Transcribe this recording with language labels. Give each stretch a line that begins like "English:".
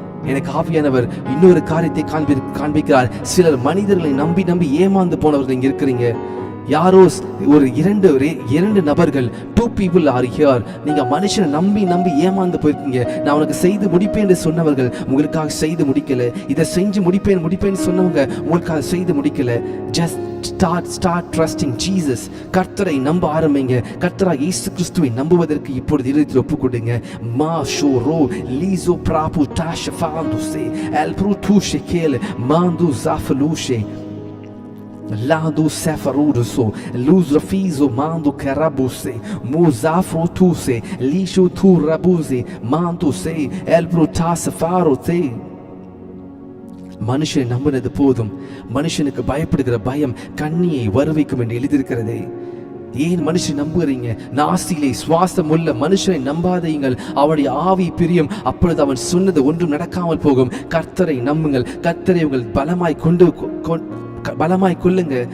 Tamil: எனக்கு ஆவியானவர் இன்னொரு காரியத்தை காண்பிக்கிறார். சிலர் மனிதர்களை நம்பி நம்பி ஏமாந்து போனவர்கள் இங்க இருக்கிறீங்க. யாரோ ஒரு இரண்டு நபர்கள்,
English: 2 people are here.
Tamil: நீங்க மனுஷனை நம்பி ஏமாந்து போயிருக்கீங்க. நான் உனக்கு செய்து முடிப்பேன் என்று சொன்னவர்கள் உங்களுக்காக செய்து முடிக்கல. இதை செஞ்சு முடிப்பேன் சொன்னவங்க உங்களுக்காக செய்து முடிக்கல.
English: just start trusting Jesus.
Tamil: கர்த்தரை நம்ப ஆரம்பிங்க. கர்த்தராகிய இயேசு கிறிஸ்துவை நம்புவதற்கு இப்பொழுது இருதயத்தில் ஒப்புக்கொடுங்க. மா ஷோரோ லீசோ Prabhu தாஷஃபாந்துசே எல்ப்ரு தூஷேகேல் மாந்து ஜாஃபலூஷே Lado sefaruduso luz rafizo mando karabuse muzafro tuse lisho tu rabuse mando se elbro tasafaro te. மனுஷனை நம்பினது போதும், மனுஷனுக்கு பயப்படுகிற பயம் கண்ணியை வருவிக்கும் என்று எழுதியிருக்கிறதே. ஏன் மனுஷன் நம்புகிறீங்க? நாசியிலே சுவாசம் உள்ள மனுஷனை நம்பாதீங்கள், அவனுடைய ஆவி பிரியும். அப்பொழுது அவன் சொன்னது ஒன்றும் நடக்காமல் போகும். கர்த்தரை நம்புங்கள். கர்த்தரை உங்கள் பலமாய் பலமாய் கொள்ளுங்க.